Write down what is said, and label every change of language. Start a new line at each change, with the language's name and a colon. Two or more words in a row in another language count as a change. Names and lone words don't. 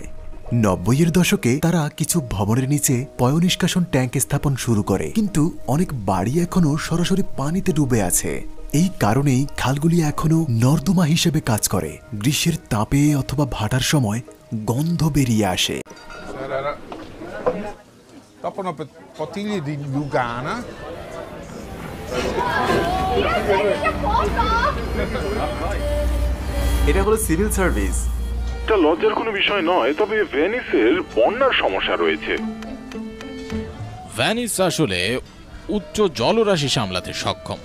Bangla: 90-এর দশকে তারা কিছু ভবনের নিচে পয়ঃনিষ্কাশন ট্যাঙ্ক স্থাপন শুরু করে, কিন্তু অনেক বাড়ি এখনো সরাসরি পানিতে ডুবে আছে। এই কারণেই খালগুলি এখনো নর্দমা হিসেবে কাজ করে। গ্রীষ্মের তাপে অথবা ভাটার সময় গন্ধ বেরিয়ে আসে।
Italian: Dopo una bottiglia di Lugana.
Bangla: এটা হলো সিভিল সার্ভিস। এটা লজ্জার কোনো বিষয় নয়, তবে ভেনিসের বন্যার সমস্যা রয়েছে। ভ্যানিস আসলে উচ্চ জলরাশি সামলাতে সক্ষম।